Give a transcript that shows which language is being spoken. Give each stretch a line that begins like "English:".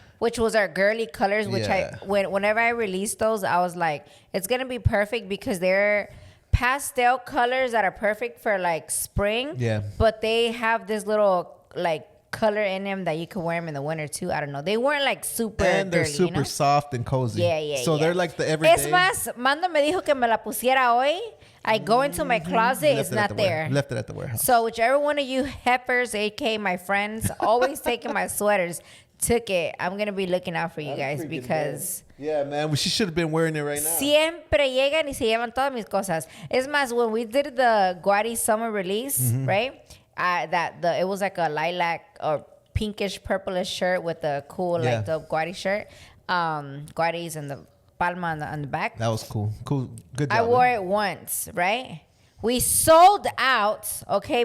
English: Which was our girly colors, which whenever I released those, I was like, it's gonna be perfect because they're pastel colors that are perfect for like spring. Yeah. But they have this little like color in them that you can wear them in the winter too. I don't know. They weren't like super and they're girly, super soft and cozy. Yeah. So they're like the everyday.
Spanish: Es más, Mando me dijo que me la pusiera hoy.
English: I go into my closet, it's not there. Left it at the warehouse. So whichever one of you heifers, aka my friends, always taking my sweaters, took it. I'm gonna be looking out for you guys because. Yeah, man. She should have been wearing it right now.
Spanish: Siempre llegan y se llevan todas mis cosas. Es más,
English: when we did the Guariz summer release, right? It was like a lilac or pinkish purplish shirt with the cool like the Guariz shirt, Guariz and the palma on the back. That was cool. Good job. I wore it once, right? We sold out, okay?